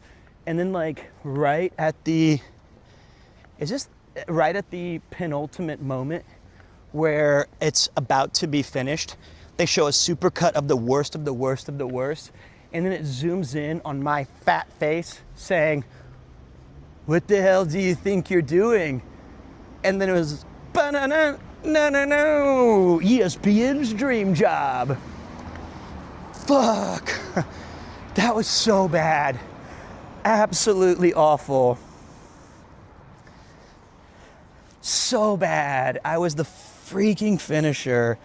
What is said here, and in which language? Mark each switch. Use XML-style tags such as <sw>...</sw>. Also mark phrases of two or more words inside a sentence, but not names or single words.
<en>And then like right at the penultimate moment where it's about to be finished, they show a supercut of the worst of the worst of the worst. And then it zooms in on my fat face saying, what the hell do you think you're doing? And then it was, ba-na-na, no, ESPN's Dream Job. Fuck, that was so bad. Absolutely awful. So bad. I was the freaking finisher.</en>